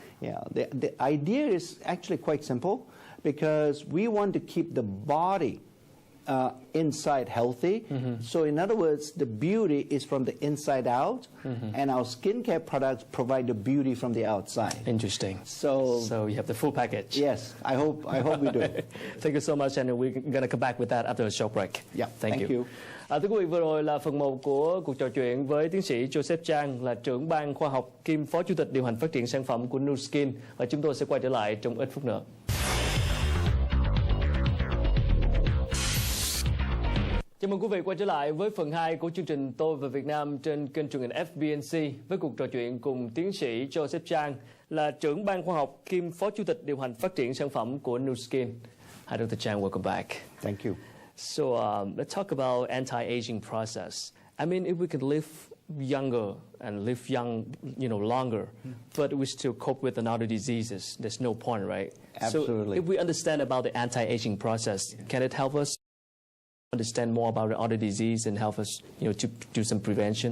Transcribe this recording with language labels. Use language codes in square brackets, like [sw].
[en] Yeah, the idea is actually quite simple, because we want to keep the body inside healthy. So in other words, the beauty is from the inside out, and our skincare products provide the beauty from the outside. Interesting. So you have the full package. yes, I hope we do. Thank you so much, and we're going to come back with that after a short break. Yeah, Thank you. [vi] Thưa quý vị, vừa rồi là phần 1 của cuộc trò chuyện với tiến sĩ Chang, là trưởng ban khoa học kiêm phó chủ tịch điều hành phát triển sản phẩm của Nu Skin, và chúng tôi sẽ quay trở lại trong ít phút nữa. Chào mừng quý vị quay trở lại với phần 2 của chương trình Tôi và Việt Nam trên kênh truyền hình FBNC với cuộc trò chuyện cùng tiến sĩ Chang, là trưởng ban khoa học kiêm phó chủ tịch điều hành phát triển sản phẩm của Nu Skin. [en] Hi, Dr. Chang, welcome back. Thank you. So let's talk about anti-aging process. I mean, if we could live younger and live young, longer, but we still cope with another diseases, there's no point, right? Absolutely. So if we understand about the anti-aging process, can it help us understand more about the other disease and help us, to do some prevention?